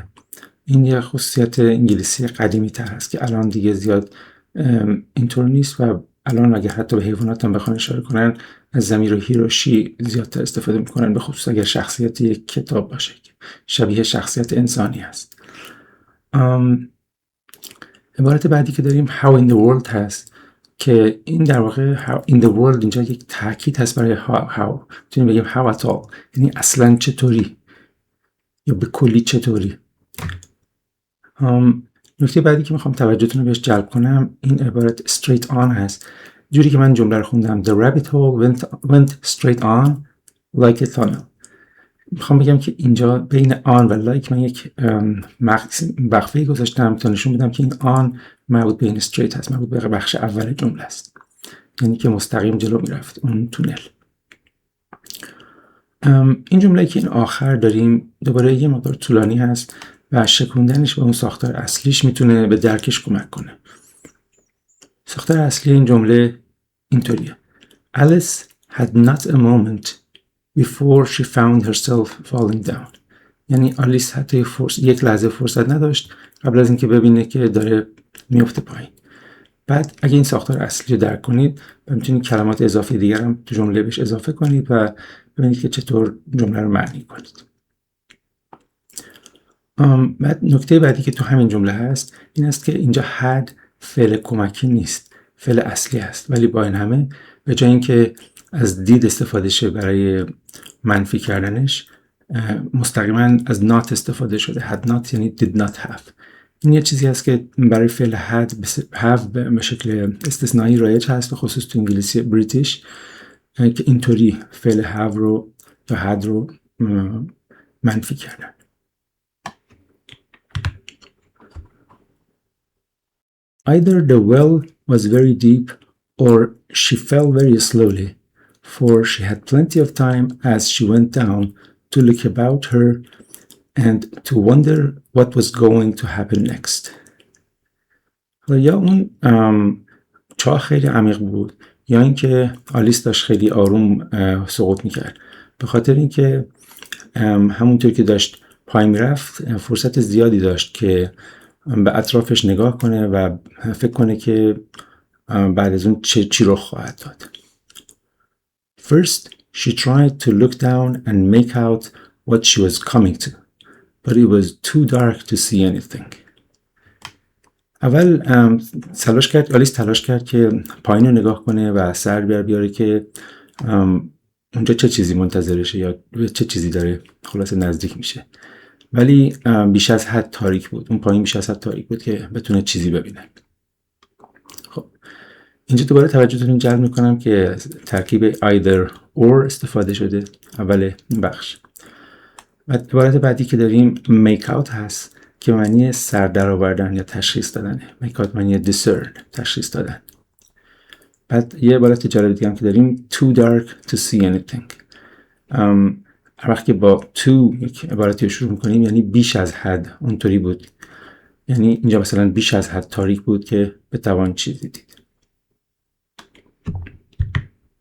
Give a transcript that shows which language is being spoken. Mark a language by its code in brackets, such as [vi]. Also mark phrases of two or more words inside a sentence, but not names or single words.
[fa] این یه خصوصیت انگلیسی قدیمی تر هست که الان دیگه زیاد اینطور نیست و الان اگه حتی به حیوانات هم بخوان اشاره کنن از ضمیر هی و شی زیادتر استفاده میکنن، به خصوص اگر شخصیت یک کتاب باشه که شبیه شخصیت انسانی هست. عبارت بعدی که داریم [en] how in the world [fa] هست که این در واقع [en] how in the world [fa] اینجا یک تاکید هست برای how میتونیم بگیم [en] how at all، [fa] یعنی اصلا چطوری یا به کلی چطوری. نکته بعدی که میخوام توجهتون رو بهش جلب کنم این عبارت [en] straight on [fa] هست. جوری که من جمله رو خوندم [en] the rabbit hole went straight on like a tunnel. [fa] میخوام بگم که اینجا بین on و like من یک وقفه‌ای گذاشتم تا نشون بدم که این on مربوط به این straight هست، مربوط به بخش اول جمله است، یعنی که مستقیم جلو میرفت اون تونل. این جمله که این آخر داریم دوباره یه مقدار طولانی هست و شکوندنش به اون ساختار اصلیش میتونه به درکش کمک کنه. ساختار اصلی این جمله اینطوریه: [en] Alice had not a moment before she found herself falling down. [fa] یعنی آلیس حتی یک لحظه فرصت نداشت قبل از اینکه ببینه که داره میفته پایین. بعد اگه این ساختار اصلی رو درک کنید میتونید کلمات اضافی دیگر هم تو جمله بهش اضافه کنید و ببینید که چطور جمله رو معنی کنید. بعد نکته بعدی که تو همین جمله هست این است که اینجا had فعل کمکی نیست، فعل اصلی هست، ولی با این همه به جای اینکه از did استفاده شه برای منفی کردنش مستقیما از not استفاده شده. [en] had not یعنی did not have. [fa] این یه چیزی هست که برای فعل have به شکل استثنایی رایج هست، به خصوص تو انگلیسی بریتیش که اینطوری فعل have رو یا had رو منفی کردن. [en] Either the well was very deep or she fell very slowly, for she had plenty of time as she went down to look about her and to wonder what was going to happen next. [fa] یا اون چاه خیلی عمیق بود یا اینکه آلیس داشت خیلی آروم سقوط میکرد، به خاطر اینکه همونطور که داشت پایین میرفت فرصت زیادی داشت که به اطرافش نگاه کنه و فکر کنه که بعد از اون چی رخ خواهد داد. [en] First, she tried to look down and make out what she was coming to, but it was too dark to see anything. [fa] اول آلیس تلاش کرد که پایین رو نگاه کنه و سر بیاره که اونجا چه چیزی منتظرشه یا چه چیزی داره خلاص نزدیک میشه، ولی بیش از حد تاریک بود. اون پایین بیش از حد تاریک بود که بتونه چیزی ببینه. خب اینجا دوباره توجهتون جلب میکنم که ترکیب [en] either or [fa] استفاده شده اول این بخش. بعد عبارت بعدی که داریم [en] make out [fa] هست که معنی سر در آوردن یا تشخیص دادنه. [en] make out [fa] معنی discern، تشخیص دادن. بعد یه عبارت جالب دیگه هم که داریم [en] too dark to see anything. [fa] هر وقت که با to یک عبارتی رو شروع میکنیم یعنی بیش از حد اونطوری بود، یعنی اینجا مثلا بیش از حد تاریک بود که بتوان چیزی دید.